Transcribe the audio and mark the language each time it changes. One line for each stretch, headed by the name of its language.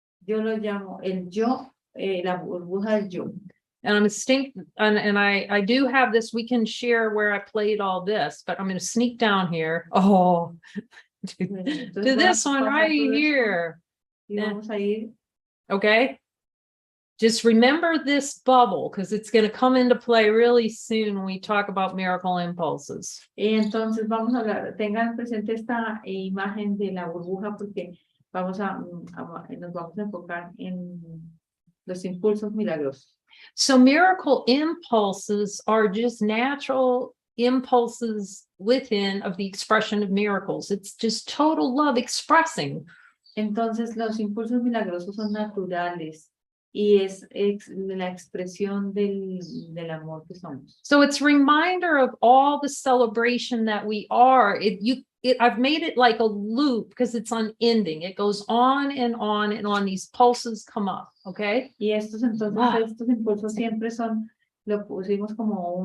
Spanish: Yo lo llamo el yo, la burbuja del yo.
English: And I'm and I do have this, we can share where I played all this, but I'm going to sneak down here. Oh, to this one right here.
Spanish: Y vamos a ir.
English: Okay. Just remember this bubble because it's going to come into play really soon when we talk about miracle impulses.
Spanish: Y entonces vamos a hablar, tengan presente esta imagen de la burbuja porque nos vamos a enfocar en los impulsos milagrosos.
English: So miracle impulses are just natural impulses within of the expression of miracles. It's just total love expressing.
Spanish: Entonces los impulsos milagrosos son naturales y es la expresión del amor que somos.
English: So it's a reminder of all the celebration that we are. I've made it like a loop because it's unending. It goes on and on and on. These pulses come up, okay?
Spanish: Y estos impulsos siempre son, lo pusimos como